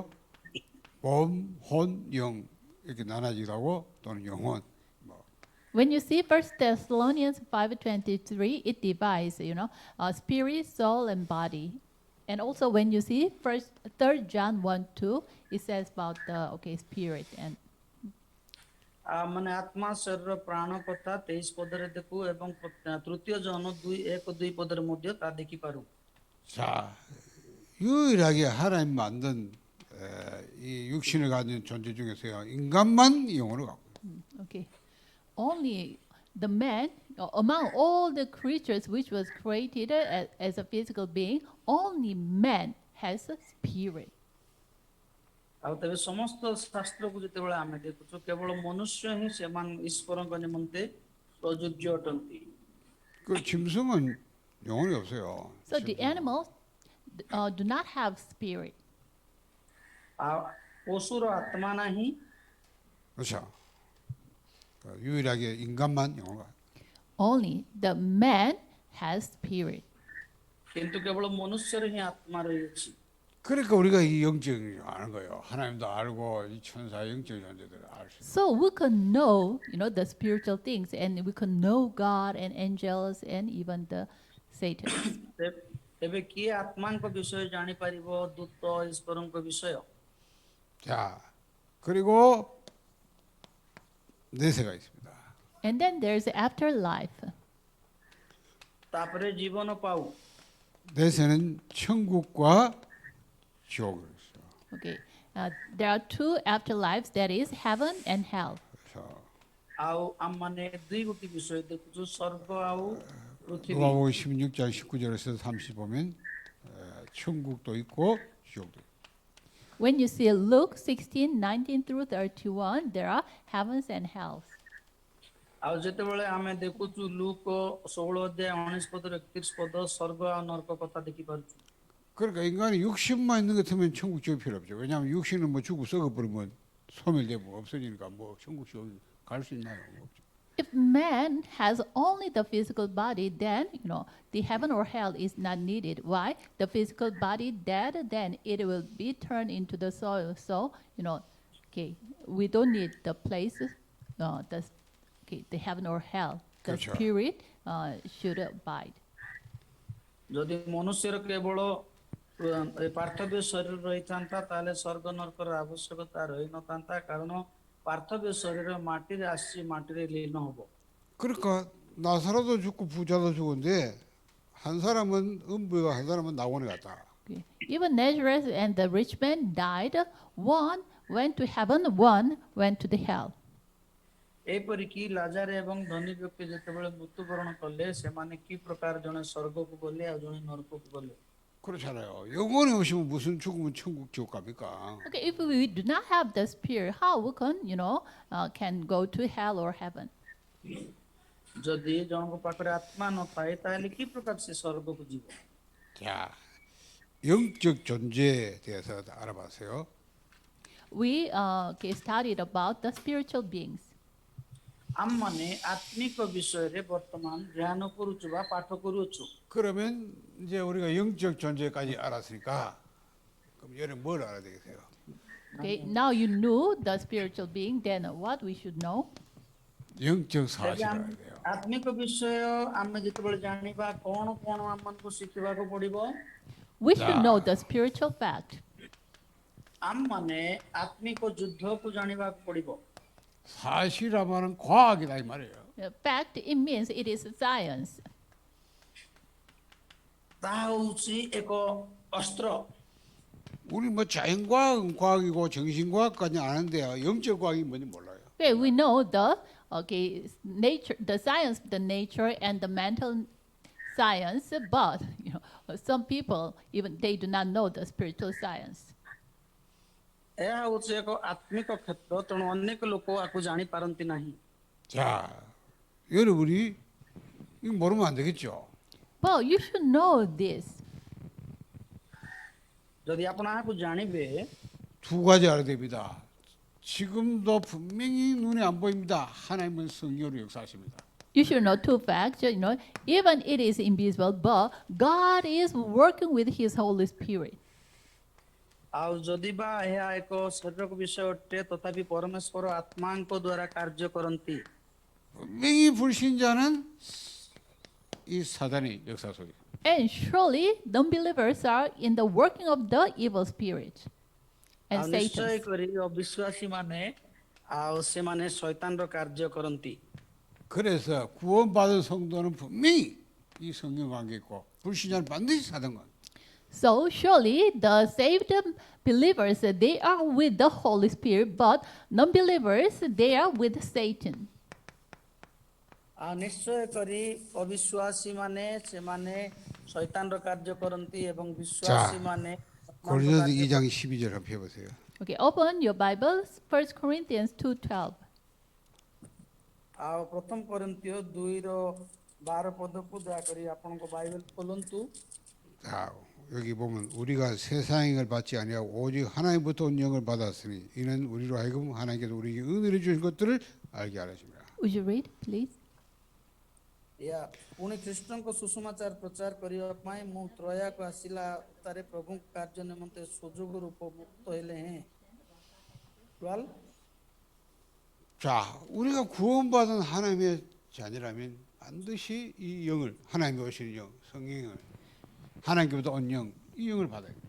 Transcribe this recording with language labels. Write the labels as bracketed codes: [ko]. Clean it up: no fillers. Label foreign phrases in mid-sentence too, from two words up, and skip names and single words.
[ko] 몸, 혼, 영 이렇게 나눠지라고 또는 영혼. [en] When you see 1 Thessalonians 5:23, it divides, spirit, soul, and body. And also when you see 3 John 1:2, it says about the spirit and [or] ମାନେ ଆତ୍ମା ଶରୀର ପ୍ରାଣ କଥା 23 ପଦରେ ଦେଖୁ ଏବଂ ତୃତୀୟ ଜନ 2:1-2 ପଦରେ ମଧ୍ୟ ତା ଦେଖିପାରୁ। [ko] 자, 유일하게 하나님 만든 이 육신을 가진 존재 중에서요 인간만 영혼을 갖고 있어요. [en] only the man among all the creatures which was created as a physical being, only man has a spirit. [or] ଆଉ ତେବେ ସମସ୍ତ ଶାସ୍ତ୍ରକୁ ଯେତେବେଳେ ଆମେ ଦେଖୁଛୁ କେବଳ ମନୁଷ୍ୟ ହିଁ ସେମାନେ ଈଶ୍ୱରଙ୍କ ନିମନ୍ତେ ପ୍ରଯୁଜ୍ୟ ଅଟନ୍ତି। [ko] 그 짐승은 영혼이 없어요. [en] So the animals do not have spirit. [or] ଆଉ ପଶୁର ଆତ୍ମା ନାହିଁ, [ko] 그렇죠. 유일하게 인간만 영혼을 갖고 있어요. [en] Only the man has spirit. [or] କିନ୍ତୁ କେବଳ ମନୁଷ୍ୟର ହିଁ ଆତ୍ମା ରହିଅଛି। [ko] 그러니까 우리가 이 영적을 아는 거예요. 하나님도 알고 이 천사 영적 존재들을 알 수 있어요. [en] So we can know, the spiritual things, and we can know God and angels and even the Satan. [or] ତେବେ କିଏ ଆତ୍ମାଙ୍କ ବିଷୟ ଜାଣିପାରିବ? ଦୂତ ଈଶ୍ୱରଙ୍କ ବିଷୟ। [ko] 자, 그리고 내세가 있습니다. [en] And then there's afterlife. [or] ତାପରେ ଜୀବନ ପାଉ। [ko] 내세는 천국과 지옥을 있어요. [en] There are two afterlives, that is heaven and hell. [ko] 그래서 [or] ଆଉ ଆମମାନେ ଦୁଇ ଗୋଟି ବିଷୟ ଦେଖୁଛୁ ସ୍ୱର୍ଗ ଆଉ ପୃଥିବୀ [ko] 누가복음 16장 19절에서 30 보면 천국도 있고 지옥도 있고. [en] When you see Luke 16:19 through 31, there are heavens and hells. [or] ଆଉ ଯେତେବେଳେ ଆମେ ଦେଖୁଛୁ ଲୁକ 16 ଅଧ୍ୟାୟ 19 ପଦରୁ 31 ପଦ ସ୍ୱର୍ଗ ଆଉ ନରକ କଥା ଦେଖିପାରୁଛୁ [ko] 그러니까 인간이 육신만 있는 것 같으면 천국 지옥 필요 없죠. 왜냐하면 육신은 뭐 죽고 썩어버리면 소멸되고 없어지니까 뭐 천국 지옥 갈 수 있나요? 없죠. [en] If man has only the physical body, then the heaven or hell is not needed. Why? The physical body dead, then it will be turned into the soil. So okay, we don't need the places, the heaven or hell. The [ko] 그렇죠. [en] spirit should abide. [or] ଯଦି ମନୁଷ୍ୟର କେବଳ ପାର୍ଥବ୍ୟ ଶରୀର ରହିଥାନ୍ତା ତାହେଲେ ସ୍ୱର୍ଗ ନରକର ଆବଶ୍ୟକତା ରହିନଥାନ୍ତା କାରଣ ପାର୍ଥବ୍ୟ ଶରୀର ମାଟିରେ ଆସିଛି ମାଟିରେ ଲୀନ ହବ [ko] 그러니까 나사로도 죽고 부자도 죽었는데 한 사람은 음부에 한 사람은 낙원에 갔다. [en] Okay. Even Lazarus and the rich man died. One went to heaven, one went to the hell. [or] ଏପରିକି ଲାଜାର ଏବଂ ଧନୀ ବ୍ୟକ୍ତି ଯେତେବେଳେ ମୃତ୍ୟୁବରଣ କଲେ ସେମାନେ କି ପ୍ରକାର ଜଣେ ସ୍ୱର୍ଗକୁ ଗଲେ ଆଉ ଜଣେ ନରକକୁ ଗଲେ [ko] 그렇잖아요. 영혼이 없으면 무슨 죽으면 천국 지옥 갑니까? [en] Okay, if we do not have the spirit, how we can go to hell or heaven? [or] ଯଦି ଜଣଙ୍କ ପାଖରେ ଆତ୍ମା ନଥାଏ ତାହେଲେ କି ପ୍ରକାର ସେ ସ୍ୱର୍ଗକୁ ଯିବ [ko] 자, 영적 존재에 대해서 알아봤어요. [en] We studied about the spiritual beings. [or] ଆମମାନେ ଆତ୍ମିକ ବିଷୟରେ ବର୍ତ୍ତମାନ ଧ୍ୟାନ କରୁଛୁ ବା ପାଠ କରୁଛୁ [ko] 그러면 이제 우리가 영적 존재까지 알았으니까 그럼 얘는 뭘 알아야 되겠어요? [en] Okay, now you knew the spiritual being, then what we should know? [ko] 영적 사실을 알아야 돼요. [or] ଆତ୍ମିକ ବିଷୟ ଆମେ ଯେତେବେଳେ ଜାଣିବା କଣ କଣ ଆମମାନଙ୍କୁ ଶିଖିବାକୁ ପଡିବ [en] We should Yeah. know the spiritual fact. [or] ଆମମାନେ ଆତ୍ମିକ ଯୁଦ୍ଧକୁ ଜାଣିବାକୁ ପଡିବ [ko] 사실하면은 과학이다 이 말이에요. [en] Fact, it means it is science. [or] ତାହା ହଉଛି ଏକ ଅସ୍ତ୍ର [ko] 우리 뭐 자연과학은 과학이고 정신과학까지 아는데 영적 과학이 뭔지 몰라요. [en] Okay, we know the nature, the science, the nature, and the mental science, but some people even they do not know the spiritual science. [or] ଏହା ହଉଛି ଏକ ଆତ୍ମିକ କ୍ଷେତ୍ର ତେଣୁ ଅନେକ ଲୋକ ଆକୁ ଜାଣିପାରନ୍ତି ନାହିଁ [ko] 자, 여러분이 이거 모르면 안 되겠죠. [en] Well, you should know this. [or] ଯଦି ଆପଣ ଏହାକୁ ଜାଣିବେ [ko] 두 가지 알아야 됩니다. 지금도 분명히 눈에 안 보입니다. 하나님은 성령으로 역사하십니다. [en] You should know two facts. Even it is invisible, but God is working with His Holy Spirit. [or] ଆଉ ଯଦି ବା ଏହା ଏକ ଶରୀରକ ବିଷୟ ଅଟେ ତଥାପି ପରମେଶ୍ୱର ଆତ୍ମାଙ୍କ ଦ୍ୱାରା କାର୍ଯ୍ୟ କରନ୍ତି [ko] 분명히 불신자는 이 사단의 역사 속에. [en] And surely, the unbelievers are in the working of the evil spirit [or] ଆଉ [en] and [or] ନିଶ୍ଚୟ [en] Satan. [or] କରି ଅବିଶ୍ୱାସୀ ମାନେ ଆଉ ସେମାନେ ଶୈତାନର କାର୍ଯ୍ୟ କରନ୍ତି [ko] 그래서 구원받은 성도는 분명히 이 성령 관계 있고 불신자는 반드시 사단관. [en] So surely the saved believers they are with the Holy Spirit, but non-believers they are with Satan. [or] ଆଉ ନିଶ୍ଚୟ କରି ଅବିଶ୍ୱାସୀ ମାନେ ସେମାନେ ଶୈତାନର କାର୍ଯ୍ୟ କରନ୍ତି ଏବଂ ବିଶ୍ୱାସୀ ମାନେ [ko] 고린도서 2장 12절 한번 펴보세요. [en] Okay, open your Bibles, 1 Corinthians 2:12. [or] ଆଉ ପ୍ରଥମ କରିନ୍ଥିୟ 2:12 ପଦକୁ ଦୟାକରି ଆପଣଙ୍କ ବାଇବେଲ ଖୋଲନ୍ତୁ [ko] 자, 여기 보면 우리가 세상의 걸 받지 아니하고 오직 하나님부터 온 영을 받았으니 이는 우리로 하여금 하나님께서 우리에게 은혜를 주신 것들을 알게 하십니다. [en] Would you read, please? [or] या पुଣି ଖ୍ରୀଷ୍ଟଙ୍କ ସୁସମାଚାର ପ୍ରଚାର କରିବା ପାଇଁ ମୁଁ ତ୍ରୟାକୁ ଆସିଲା ତାରେ ପ୍ରଭୁଙ୍କ କାର୍ଯ୍ୟ ନିମନ୍ତେ ସୁଯୋଗ ରୂପ ମୁକ୍ତ ହେଲେ ହେଁ 12 [ko] 자, 우리가 구원받은 하나님의 자녀라면 반드시 이 영을 하나님이 오시는 영, 성령을 하나님께부터 온 영, 이 영을 받아야 돼요.